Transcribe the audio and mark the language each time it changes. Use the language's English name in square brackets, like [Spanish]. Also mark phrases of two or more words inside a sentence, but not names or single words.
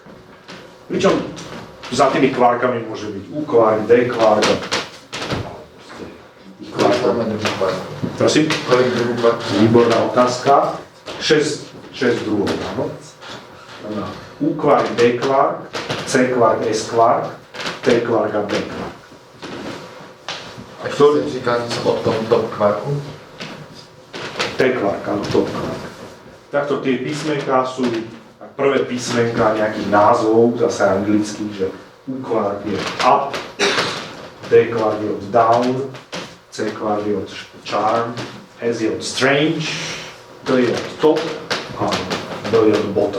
[Slovak] Pričom za tými kvarkami môže byť U-kvark, D-kvark, [Czech] Kolik máme druhý kvark? [Slovak] Prosím? [Czech] Kolik druhý kvark? [Slovak] Výborná otázka. 6 druhov, áno. U-kvark, D-kvark, C-kvark, S-kvark, T-kvark a B-kvark. [Czech] A ještě se říká něco o tom top kvarku? [Slovak] T-kvark, áno, top kvark. Takto tie písmenká sú prvé písmenká nejakých názvov, zase anglických, že U-kvark je up, D-kvark je od down, C-kvark je od charm, S je od strange, D je od top a B je od bottom.